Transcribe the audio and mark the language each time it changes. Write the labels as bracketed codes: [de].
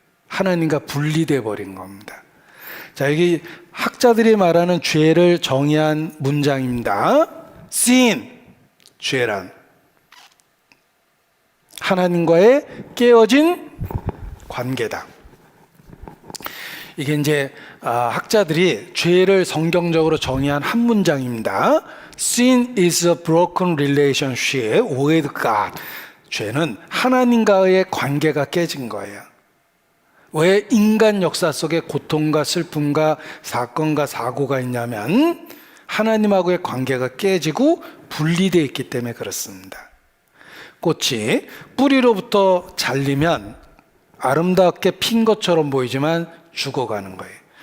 [ko] 하나님과 분리돼 버린 겁니다. 자, 여기 학자들이 말하는 죄를 정의한 문장입니다. sin, 죄란 하나님과의 깨어진 관계다. 이게 이제 학자들이 죄를 성경적으로 정의한 한 문장입니다. [en] Sin is a broken relationship with God. [ko] 죄는 하나님과의 관계가 깨진 거예요. 왜 인간 역사 속에 고통과 슬픔과 사건과 사고가 있냐면 하나님하고의 관계가 깨지고 분리되어 있기 때문에 그렇습니다. 꽃이 뿌리로부터 잘리면 아름답게 핀 것처럼 보이지만 죽어가는 거예요.